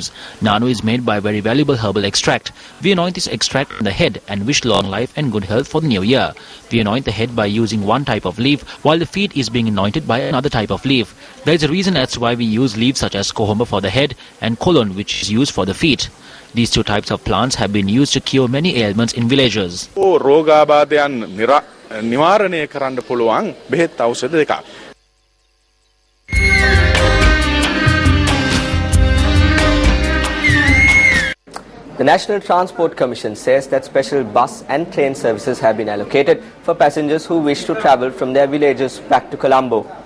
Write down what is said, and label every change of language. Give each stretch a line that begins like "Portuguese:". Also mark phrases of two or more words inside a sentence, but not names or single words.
English: Nanu is made by very valuable herbal extract. We anoint this extract on the head and wish long life and good health for the new year. We anoint the head by using one type of leaf, while the feet is being anointed by another type of leaf. There is a reason as to why we use leaves such as kohoma for the head and cologne, which is used for the feet. These two types of plants have been used to cure many ailments in villages.
Sinhala: රෝගාබාධයන් නිවාරණය කරන්න පුළුවන් බෙහෙත් ඖෂධ දෙකක්.
English: The National Transport Commission says that special bus and train services have been allocated for passengers who wish to travel from their villages back to Colombo.